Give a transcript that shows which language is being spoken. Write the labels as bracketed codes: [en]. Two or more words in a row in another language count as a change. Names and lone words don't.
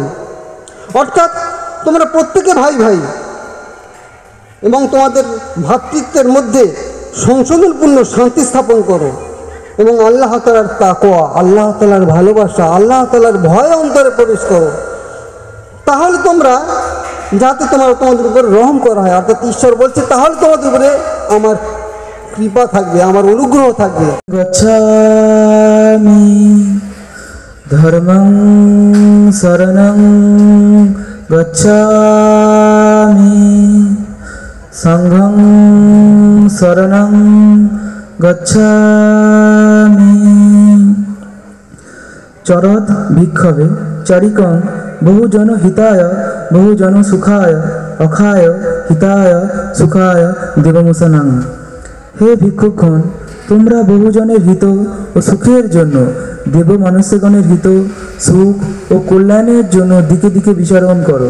[bn] অর্থাৎ তোমরা প্রত্যেকে ভাই ভাই এবং তোমাদের ভ্রাতৃত্বের মধ্যে সংশোধনপূর্ণ শান্তি স্থাপন করো এবং আল্লাহ তাআলার তাকওয়া, আল্লাহ তাআলার ভালোবাসা, আল্লাহ তাআলার ভয় অন্তরে প্রবেশ করো। তাহলে তোমরা, যাতে তোমাদের উপরে রহম করা হয়, অর্থাৎ ঈশ্বর বলছে তাহলে তোমাদের উপরে আমার কৃপা থাকবে, আমার অনুগ্রহ থাকবে। [pi] গচ্ছামি ধর্মং শরণং গচ্ছামি সংঘং শরণং গচ্ছামি। চরৎ ভিক্ষবে চারিকং বহুজন হিতায় বহুজন সুখায় অখায় হিতায় সুখায় দেবমুসনাং। [bn] হে ভিক্ষুকগণ, তোমরা বহুজনের হিত ও সুখের জন্য, দেব মানুষ্যগণের হিত, সুখ ও কল্যাণের জন্য দিকে দিকে বিচরণ করো।